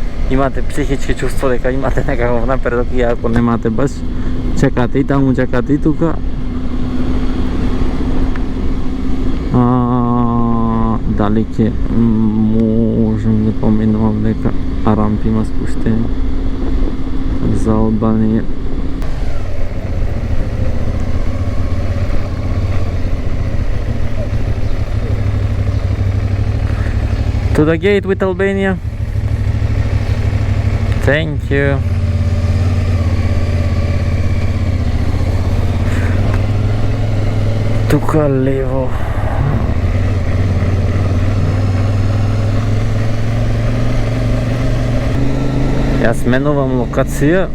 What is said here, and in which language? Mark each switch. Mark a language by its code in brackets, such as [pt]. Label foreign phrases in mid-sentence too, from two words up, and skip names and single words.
[mk] Имате психички чувство дека имате некаков напредок и ако немате баш, чекате и таму, чекате и тука. Дали ќе можем да поменувам дека рампи има спуштени за Албанија. [en] To the gate with Albania. Thank you. [mk] Тука лево. Јас менувам локација.